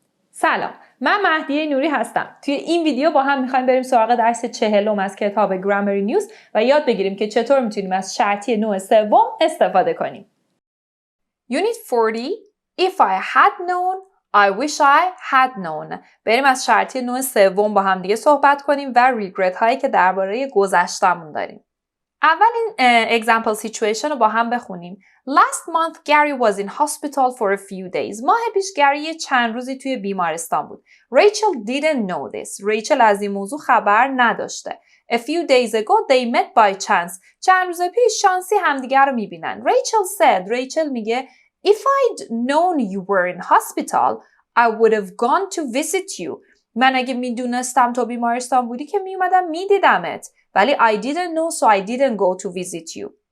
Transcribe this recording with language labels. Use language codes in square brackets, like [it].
[fa] سلام، من مهدیه نوری هستم. توی این ویدیو با هم می‌خوایم بریم سراغ درس 40 از کتاب گرامر نیوز و یاد بگیریم که چطور می‌تونیم از شرطی نوع سوم استفاده کنیم. [en] Unit 40 If I had known, I wish I had known. [fa] بریم از شرطی نوع سوم با هم دیگه صحبت کنیم و ریگرت هایی که درباره گذشته‌مون داریم. اول این example situation رو با هم بخونیم. [en] Last month Gary was in hospital for a few days. [fa] ماه پیش گری چند روزی توی بیمارستان بود. [en] Rachel didn't know this. [fa] ریچل از این موضوع خبر نداشته. [en] A few days ago they met by chance. [fa] چند روز پیش شانسی همدیگر رو میبینن. ریچل میگه [en] If I'd known you were in hospital, I would have gone to visit you. [fa] من اگه میدونستم تو بیمارستان بودی که میومدم میدیدمت. ولی [en] I didn't know so I didn't go to visit you.